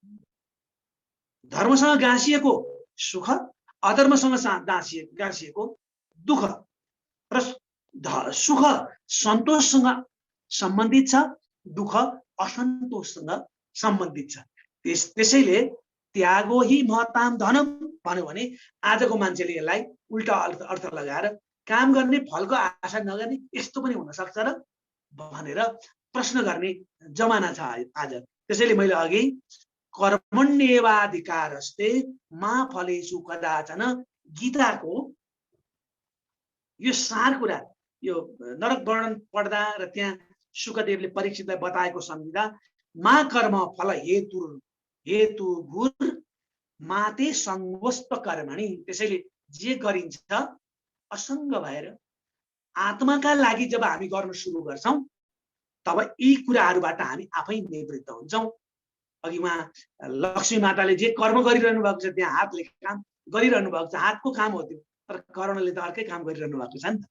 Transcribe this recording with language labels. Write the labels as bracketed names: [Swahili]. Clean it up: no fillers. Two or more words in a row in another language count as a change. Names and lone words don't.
[Nepali] धर्मसँग गाँसिएको सुख, अधर्मसँग गाँसिएको दुःख। र सुख सन्तोषसँग सम्बन्धित छ, दुःख असन्तोषसँग सम्बन्धित छ। त्यसैले [Sanskrit] त्यागो हि महताम धनम [Nepali] भन्यो भने आजको मान्छेले यसलाई उल्टा अर्थ लगाएर काम गर्ने फलको आशा नगर्ने यस्तो पनि हुन सक्छ र भनेर प्रश्न गर्ने जमाना छ आज। त्यसैले मैले अघि [Sanskrit] कर्मण्येवाधिकारस्ते मा फलेषु कदाचन [Nepali] गीताको यो सार कुरा, यो नरक वर्णन पढ्दा र त्यहाँ शुकदेवले परीक्षितलाई बताएको सम्झिँदा [Sanskrit] मा कर्म फल हेतु भूर माते संगोस्त कर्मणि। [Nepali] त्यसैले जे गरिन्छ असङ्ग भएर आत्माका लागि जब हामी गर्न सुरु गर्छौं तब यी कुराहरूबाट हामी आफै निवृत्त हुन्छौं। अघि उहाँ लक्ष्मी माताले जे कर्म गरिरहनु भएको छ त्यहाँ हातले काम गरिरहनु भएको छ, हातको काम हो त्यो, तर कर्णले त अर्कै काम गरिरहनु भएको छ नि त।